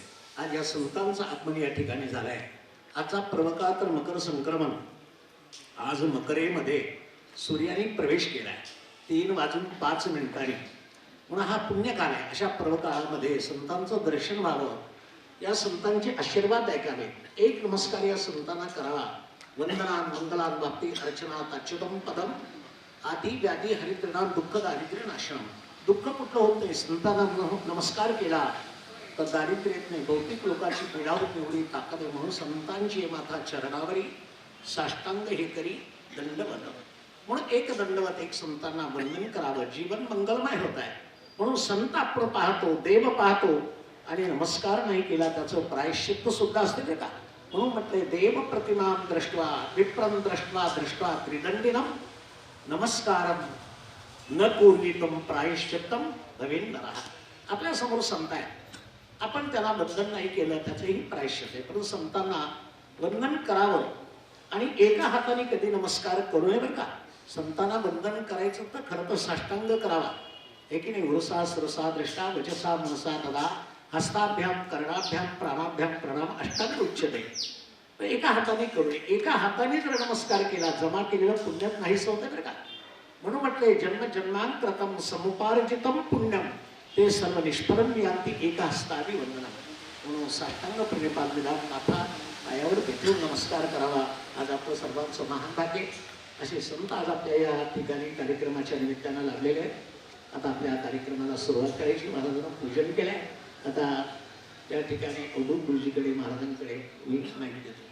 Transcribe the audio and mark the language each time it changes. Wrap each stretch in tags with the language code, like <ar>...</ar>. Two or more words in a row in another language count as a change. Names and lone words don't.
<mr>आज या संतांचं आगमन या ठिकाणी झालं आहे। आजचा प्रवका तर मकर संक्रमण, आज मकरेमध्ये सूर्याने प्रवेश केला आहे 3:05 म्हणून हा पुण्यकाल आहे। अशा प्रवकाळामध्ये संतांचं दर्शन व्हावं, या संतांचे आशीर्वाद ऐकावे, एक नमस्कार या संतांना करावा।</mr> <sa>वंदना मंगला भक्ती अर्चना ताच्युतम पदम आदि व्याधी हरिद्रना दुःख दारिद्र्य नाशनम।</sa> <mr>दुःख कुठलं होत नाही, संतांना नमस्कार केला तर दारिद्र्य येत नाही, भौतिक लोकांची पीडा होत एवढी ताकद आहे। म्हणून संतांची माता चरणावरी साष्टांग हे करी दंडवत. म्हणून एक दंडवत एक संतांना वंदन करावं, जीवन मंगलमय होत आहे. म्हणून संत आपण पाहतो, देव पाहतो आणि नमस्कार नाही केला त्याचं प्रायश्चित्त सुद्धा असते बरं का.</mr> <sa>म्हणून म्हटले देव प्रतिमा दृष्ट्वा विप्रम दृष्ट्वा त्रिदंडिनम नमस्कारम न पूर्वितम प्रायश्चित्तम भवेन्नरः.</sa> <mr>आपल्या समोर संत आहे, आपण त्याला वंदन नाही केलं त्याचंही प्रायश्चित्त आहे. परंतु संतांना वंदन करावं आणि एका हाताने कधी नमस्कार करू नये बरं का. संतांना वंदन करायचं तर खरं तर साष्टांग करावा, हे की नाही.</mr> <sa>उरसा सरसा दृष्टा वचसा मनसा तदा हस्ताभ्याम कर्णाभ्याम प्राणाभ्याम प्रणाम अष्टांग उच्यते.</sa> <mr>एका हाताने करू नये. एका हाताने जर नमस्कार केला जमा केलेलं पुण्यात नाहीच होतं बरं का.</mr> <sa>म्हणून म्हटले जन्म जन्मांतरतम समुपार्जितम पुण्यम ते सर्व निष्फलम यांती एका हस्ताने वंदनम.</sa> <mr>म्हणून साष्टांग प्रणिपात विधान नाथा पायावर भेटून नमस्कार करावा. आज आपलं सर्वांचं महान भाग्य. असे संत आज आपल्या या ठिकाणी कार्यक्रमाच्या निमित्तानं लाभलेले आहेत. आता आपल्या कार्यक्रमाला सुरुवात करायची. महाराजांना पूजन केलंय. आता त्या ठिकाणी अवधूत गुरुजीकडे महाराजांकडे मी माहिती देतो.</mr>